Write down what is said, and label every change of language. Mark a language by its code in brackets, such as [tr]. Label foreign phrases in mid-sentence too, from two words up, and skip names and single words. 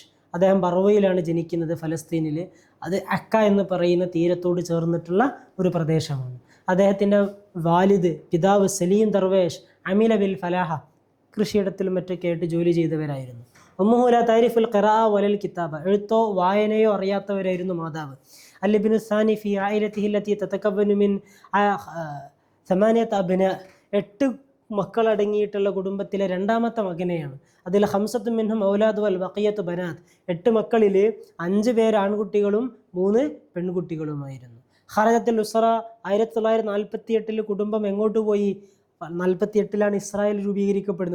[ml] അദ്ദേഹം ബറവയിലാണ് ജനിക്കുന്നത്, ഫലസ്തീനിൽ. അത് അക്ക എന്ന് പറയുന്ന തീരത്തോട് ചേർന്നിട്ടുള്ള ഒരു പ്രദേശമാണ്. അദ്ദേഹത്തിൻ്റെ പിതാവ് സലീം ദർവേഷ് [ar] عمل بالفلاحة, [ml] കൃഷിയിടത്തിലും മറ്റൊക്കെ ആയിട്ട് ജോലി ചെയ്തവരായിരുന്നു. [ar] أمه لا تعرف القراءة ولا الكتابة, [ml] എഴുത്തോ വായനയോ അറിയാത്തവരായിരുന്നു മാതാവ്. [ar] الابن الثاني في عائلته التي تتكون من 8 أبناء. [ml] 8 മക്കളടങ്ങിയിട്ടുള്ള കുടുംബത്തിലെ രണ്ടാമത്തെ മകനെയാണ്. അതിൽ [ar] خمسة منهم أولاد والبقية بنات. [ml] 8 മക്കളിൽ 5 പേര് ആൺകുട്ടികളും 3 പെൺകുട്ടികളുമായിരുന്നു. [ar] خرجت الأسرة [ml] 1948 കുടുംബം എങ്ങോട്ട് പോയി? 48 ഇസ്രായേൽ രൂപീകരിക്കപ്പെടുന്നത്.